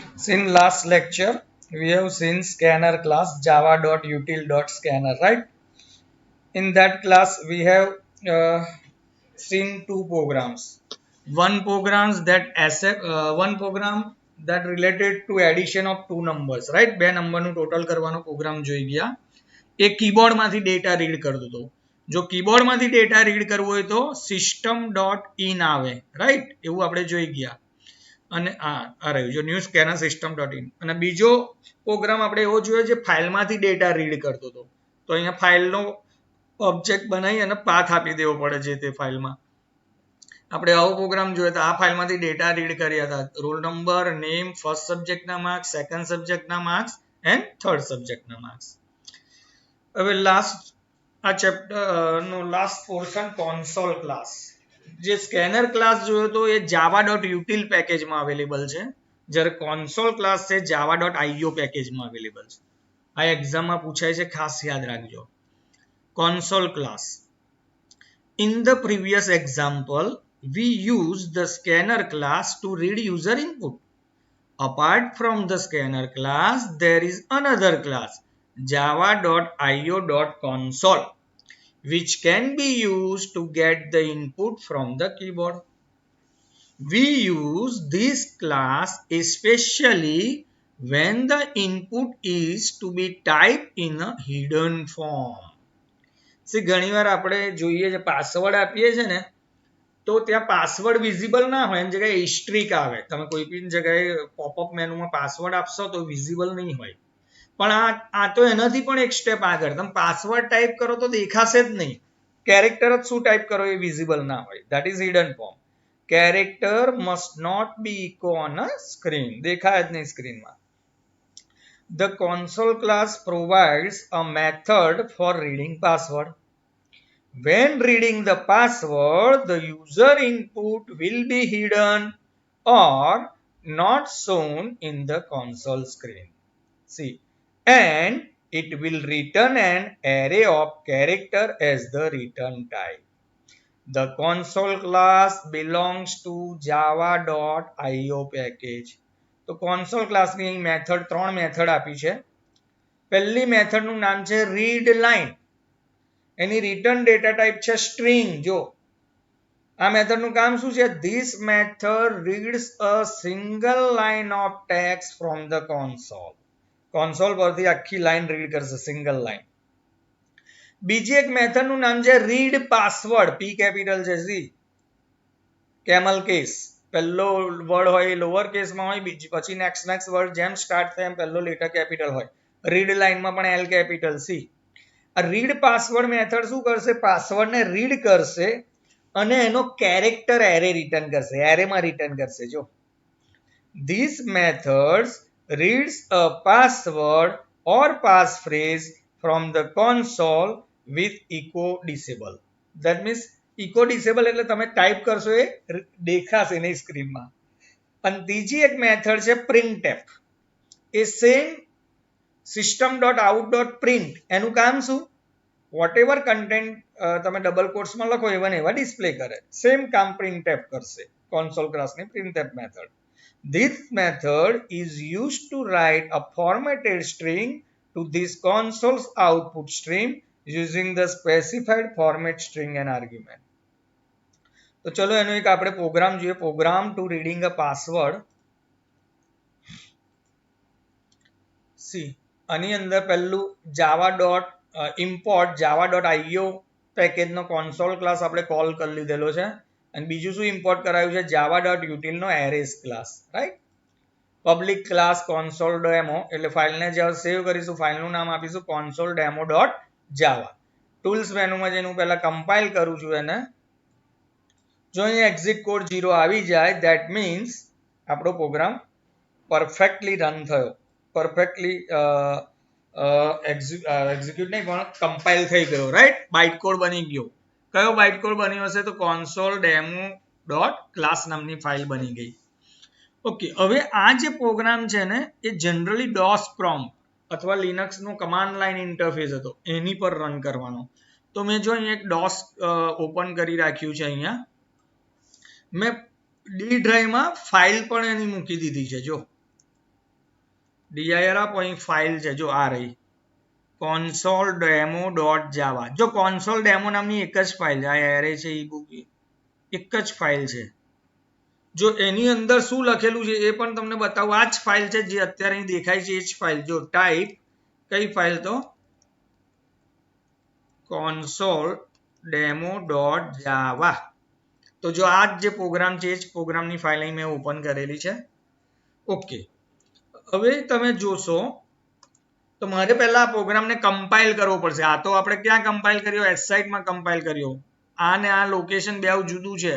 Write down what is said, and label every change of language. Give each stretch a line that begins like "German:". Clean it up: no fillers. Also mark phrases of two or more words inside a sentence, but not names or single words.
English: In last lecture, we have seen scanner class java.util.scanner, right? In that class, we have seen two programs. One program that related to addition of two numbers, right?
Gujarati: બે નંબરનું ટોટલ કરવાનો પ્રોગ્રામ જોઈ ગયા. એ કીબોર્ડમાંથી ડેટા રીડ કરતો હતો. જો કીબોર્ડમાંથી ડેટા રીડ કરવો હોય તો system.in આવે, રાઈટ? એવું આપણે જોઈ ગયા. અને આ રહ્યું જો
English: new scanner system.in.
Gujarati: અને બીજો પ્રોગ્રામ આપણે એવો જોયો જે ફાઇલમાંથી ડેટા રીડ કરતો હતો. તો અહીંયા ફાઇલનો ઓબ્જેક્ટ બનાવી અને પાથ આપી દેવો પડે છે તે ફાઇલમાં. આપણે આવો પ્રોગ્રામ જોયો તો આ ફાઇલમાંથી ડેટા રીડ કર્યા હતા.
English: roll number, name, first
Gujarati: સબ્જેક્ટના
English: marks, second
Gujarati: સબ્જેક્ટના
English: marks and third
Gujarati: સબ્જેક્ટના માર્ક્સ. હવે લાસ્ટ આ ચેપ્ટર નો
English: last portion console class.
Gujarati: જે
English: scanner class
Gujarati: જોયો તો એ java.util પેકેજમાં અવેલેબલ છે, જ્યારે
English: console class
Gujarati: છે java.io પેકેજમાં અવેલેબલ છે. આ એક્ઝામમાં પૂછાય છે, ખાસ યાદ રાખજો.
English: console class. In the previous example, we used the scanner class to read user input. Apart from the scanner class, there is another class, java.io.console, which can be used to get the input from the keyboard. We use this class especially when the input is to be typed in a hidden form.
Gujarati: ઘણીવાર આપણે જોઈએ છે પાસવર્ડ આપીએ છે ને, તો ત્યાં પાસવર્ડ વિઝિબલ ના હોય, એની જગ્યાએ હિસ્ટ્રિક આવે. તમે કોઈ પણ જગ્યાએ પોપઅપ મેનુમાં પાસવર્ડ આપશો તો વિઝિબલ નહીં હોય. પણ આ તો એનાથી પણ એક સ્ટેપ આગળ. તમે પાસવર્ડ ટાઈપ કરો તો દેખાશે જ નહીં. કેરેક્ટર જ શું ટાઈપ કરો એ વિઝિબલ ના હોય.
English: that is hidden form. character must not be echo on a screen.
Gujarati: દેખાય જ નહીં સ્ક્રીનમાં.
English: The console class provides a method for reading password. When reading the password, the user input will be hidden or not shown in the console screen. See, and it will return an array of character as the return type. The console class belongs to java.io package.
Gujarati: તો
English: console class
Gujarati: ની મેથડ, ત્રણ મેથડ આપી છે. પહેલી મેથડનું નામ છે
English: read line.
Gujarati: એની
English: return data type
Gujarati: છે સ્ટ્રિંગ. જો આ મેથડનું કામ શું છે?
English: This method reads a single line of text from the console.
Gujarati: console પરથી આખી લાઈન રીડ કરશે,
English: single line.
Gujarati: બીજી એક મેથડનું નામ છે
English: read password.
Gujarati: P કેપિટલ છે, C
English: camel case.
Gujarati: પહેલો વર્ડ હોય એ લોઅર કેસમાં હોય, બીજી પછી
English: next word
Gujarati: જેમ સ્ટાર્ટ થાય એમ પહેલો
English: letter capital
Gujarati: હોય. રીડ લાઈનમાં પણ L કેપિટલ, C. આ
English: read password method
Gujarati: શું કરશે? પાસવર્ડને રીડ કરશે અને એનો
English: character array return
Gujarati: કરશે, એરેમાં રિટર્ન કરશે.
English: જો this methods reads a password or passphrase from the console with echo disable. That means echo disable
Gujarati: એટલે તમે ટાઈપ કરશો એ દેખાશે નહીં સ્ક્રીનમાં. અને ત્રીજી એક મેથડ છે printf. એ સેમ system.out.print. એનું કામ શું?
English: whatever content
Gujarati: તમે ડબલ કોટ્સમાં લખો એવા ને એવા ડિસ્પ્લે કરે. સેમ કામ printf કરશે. console classની printf મેથડ.
English: This method is used to write a formatted string to this console's output stream using the specified format string and argument.
Gujarati: તો ચલો એનો એક આપણે પ્રોગ્રામ જોઈએ.
English: program to reading a password.
Gujarati: સી આની અંદર પહેલું
English: import java.io
Gujarati: પેકેજનો
English: console class
Gujarati: આપણે કોલ કરી લીધેલો છે. અને બીજું શું ઇમ્પોર્ટ કરાયું છે? java.util નો
English: arrays class,
Gujarati: રાઈટ?
English: public class console demo,
Gujarati: એટલે ફાઇલને જ્યારે સેવ કરીશું ફાઇલનું નામ આપીશું console demo.java. ટૂલ્સ મેનુમાં જઈને હું પહેલા કમ્પાઇલ કરું છું એને. જો અહીં
English: exit code
Gujarati: 0 આવી જાય,
English: that means
Gujarati: આપણો પ્રોગ્રામ
English: perfectly run
Gujarati: થયો,
English: perfectly execute
Gujarati: નહીં પણ કમ્પાઇલ થઈ ગયો, રાઈટ?
English: byte code
Gujarati: બની ગયો. કયો
English: byte code
Gujarati: બન્યો હશે? તો console demo.class નામની ફાઇલ બની ગઈ. ઓકે, હવે આ જે પ્રોગ્રામ છે ને એ જનરલી
English: DOS prompt
Gujarati: અથવા લિનક્સનો
English: command line interface
Gujarati: હતો એની પર રન કરવાનો. તો મેં જો અહીંયા એક DOS ઓપન કરી રાખ્યું છે. અહીંયા મેં ડી ડ્રાઈવમાં ફાઇલ પણ એની મૂકી દીધી છે. જો dir આપો, અહીં ફાઇલ છે જો આ રહી console demo.java. જો console demo નામની એક જ ફાઇલ છે, આ એરે છે ebook એક જ ફાઇલ છે. જો એની અંદર શું લખેલું છે એ પણ તમને બતાવું. આ જ ફાઇલ છે જે અત્યારે અહીં દેખાય છે, એ જ ફાઇલ. જો ટાઈપ કઈ ફાઇલ તો console demo.java. તો જો આ જે પ્રોગ્રામ છે એ જ પ્રોગ્રામની ફાઇલ અહીં મેં ઓપન કરેલી છે. ઓકે, હવે તમે જોશો તો મારે પહેલા આ પ્રોગ્રામને કમ્પાઇલ કરવો પડશે. આ તો આપણે ક્યાં કમ્પાઇલ કર્યો? એસસાઇટમાં કમ્પાઇલ કર્યો. આ ને આ લોકેશન બે જુદું છે.